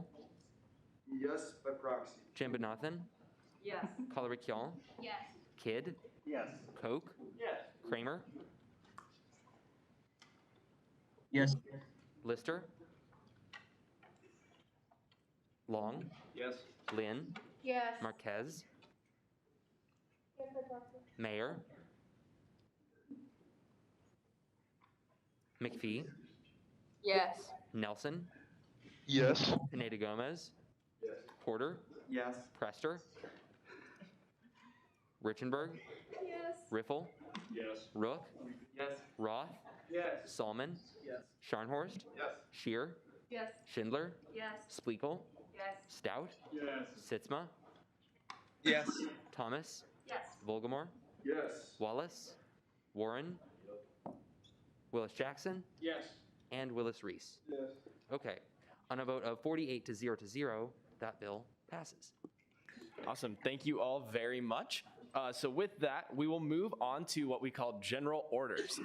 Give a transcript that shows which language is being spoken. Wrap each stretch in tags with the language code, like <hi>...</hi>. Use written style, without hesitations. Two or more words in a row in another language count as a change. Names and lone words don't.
<en>Yes, by proxy. Jambunathan. Yes. Coloriquion. Yes. Kidd. Yes. Koch. Yes. Kramer. Yes. Lister. Long, Yes. Lynn, Yes. Marquez, Yes, by proxy. Mayor, McPhee, Yes. Nelson, Yes. Pineda Gomez, Yes. Porter, Yes. Prester, Richenberg, Yes. Riffle, Yes. Rook, Yes. Roth, Yes. Solomon, Yes. Scharnhorst, Yes. Shear, Yes. Schindler, Yes. Splekel, Yes. Stout, Yes. Sitzma, Yes. Thomas, Yes. Volgamore, Yes. Wallace, Warren, Willis Jackson, Yes. and Willis Reese. Yes. Okay, on a vote of 48 to 0, that bill passes. Awesome. Thank you all very much. So with that, we will move on to what we call general orders.</en>